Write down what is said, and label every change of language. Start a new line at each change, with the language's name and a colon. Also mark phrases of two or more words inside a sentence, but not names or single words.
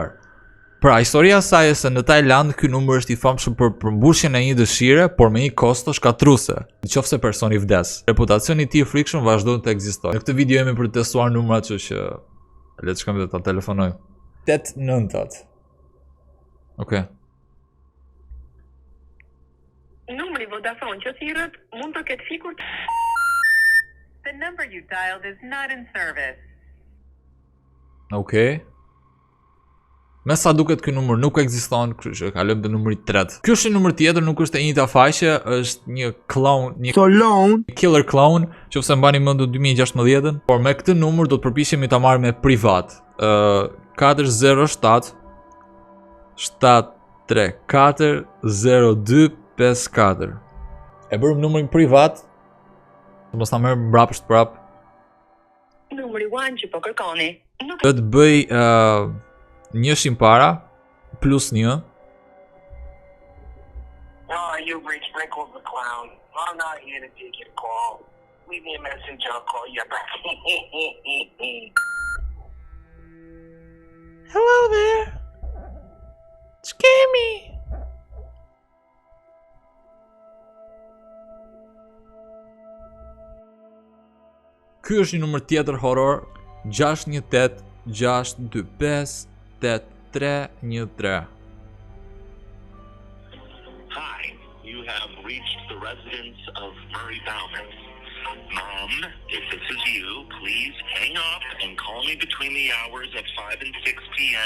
Albanian: Pra, historia saj e se në Tajland ky numër është i famshëm për përmbushjen e një dëshire, por me një kosto shkatruese, nëse personi vdes. Reputacioni i tij i frikshëm vazhdon të ekzistojë. Në këtë video jemi për të testuar numrat, kështu që le të shkojmë dhe ta telefonojmë. 89. Okej. Numri Vodafone që thirrët mund të ketë fikur.
English: The number you dialed is not in service.
Albanian: Okej. Me sa duket ky numër nuk ekziston, kështu që kalojmë te numri 3. Ky është një numër tjetër, nuk është e njëjta faqe, është një clone, një
English: killer clone,
Albanian: nëse mbani mend 2016-ën, por me këtë numër do të përpiqemi ta marrim me privat. 407 734 0254. E bërëm numrin privat. Mos ta merr mbrapsht prap. Numri 1 që po kërkoni. Do të bëj njëshin para plus 1.
English: You've reached Wrinkles the Clown. I'm not here to take your call. Leave me a message, I'll call you back. Hello there. Scare me.
Albanian: Ky është një numër tjetër horror. 618 625 8313.
English: Hi, you have reached the residence of Murray Bauman. Mom, if this is you, please hang up and call me between the hours of 5 and 6 p.m.